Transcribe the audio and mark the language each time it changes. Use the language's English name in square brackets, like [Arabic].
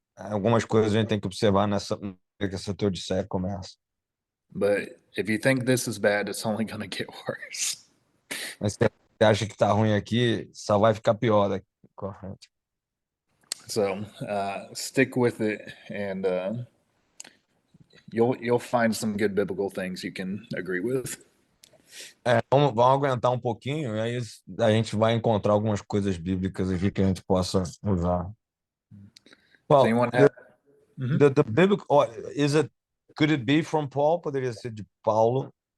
[Portuguese] Algumas coisas a gente tem que observar nessa que essa teodiceia começa. [English] But if you think this is bad, it's only going to get worse. [Portuguese] Mas se você acha que tá ruim aqui, só vai ficar pior daqui. Correto. [English] So stick with it, and you'll find some good biblical things you can agree with. [Portuguese] Vamos aguentar um pouquinho e aí a gente vai encontrar algumas coisas bíblicas aqui que a gente possa usar. [English] Does Well, anyone have? Mhm. the biblical, could it be from Paul? [Portuguese] Poderia ser de Paulo.